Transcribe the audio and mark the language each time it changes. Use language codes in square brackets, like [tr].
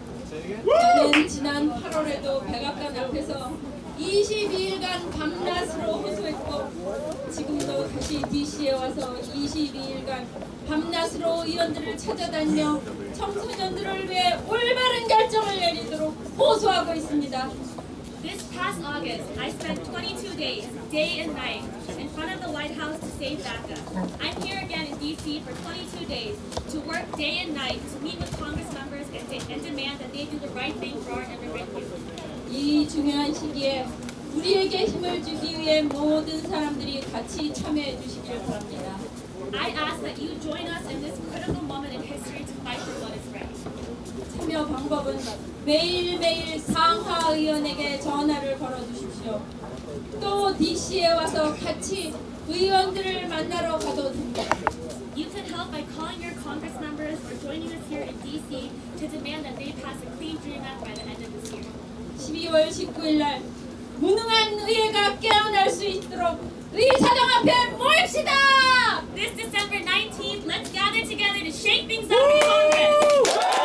[ko] 저는 지난 8월에도 백악관 앞에서 22일간 밤낮으로 호소했고 지금도 다시 DC에 와서 22일간 밤낮으로 의원들을 찾아다니며 청소년들을 위해 올바른 결정을 내리도록 호소하고 있습니다. [en] This past August, I spent 22 days, day and night, in front of the White House to save DACA. I'm here again in D.C. for 22 days to work day and night to meet with Congress members and demand that they do the right thing for our immigrant youth. [ko] 이 중요한 시기에 우리에게 힘을 주기 위해 모든 사람들이 같이 참여해 주시길 바랍니다. [en] I ask that you join us in this critical moment in history to fight for what is right. [ko] 참여 방법은 매일매일 상하 의원에게 전화를 걸어주십시오. 또 DC에 와서 같이 의원들을 만나러 가도 됩니다. [en] You can help by calling your Congress members or joining us here in D.C. to demand that they pass a Clean Dream Act by the end of this year. [ko] 12월 19일 날 무능한 의회가 깨어날 수 있도록 의사당 앞에 모입시다! [en] This December 19th, let's gather together to shake things up in Congress!